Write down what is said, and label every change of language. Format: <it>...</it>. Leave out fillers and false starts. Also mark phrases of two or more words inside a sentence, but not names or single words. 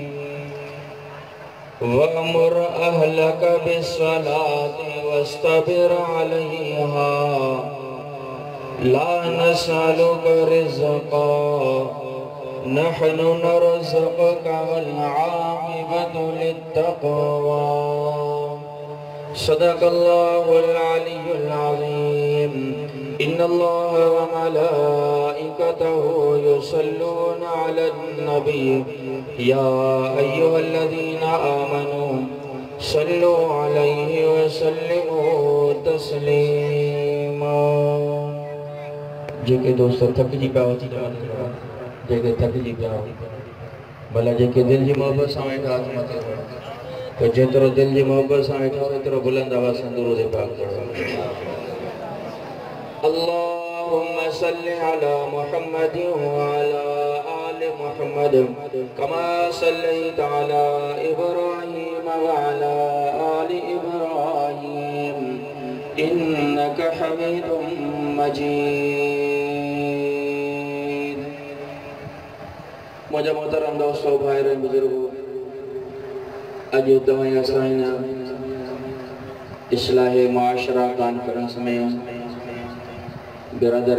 <ar>وأمر أهلك بالصلاة واصطبر عليها لا نسألك رزقا نحن نرزقك والعاقبة للتقوى. صدق الله العلي العظيم. إن الله وملائكته يصلون على النبي يا أيها الذين آمنوا صلوا عليه وسلموا تسليما.</ar> <sd>जेके दोस्त थकजी पिया हो जेके थकजी पिया हो भला जेके दिल जी मोहब्बत सां वेठा हाथ मथे तो जेतिरो दिल जी मोहब्बत सां वेठा एतिरो बुलंद आवाज़ सां दुरूद पाक पढ़ो।</sd> <ar>اللهم صل على محمد وعلى آل محمد كما صليت على إبراهيم وعلى آل إبراهيم إنك حميد مجيد.</ar> <ur>مجھے محترم دوستو بھائی بزرگو,</ur> <sd>अज तव्हां असां इस्लाह माशरा कॉन्फ्रेंस में बिरादर</sd>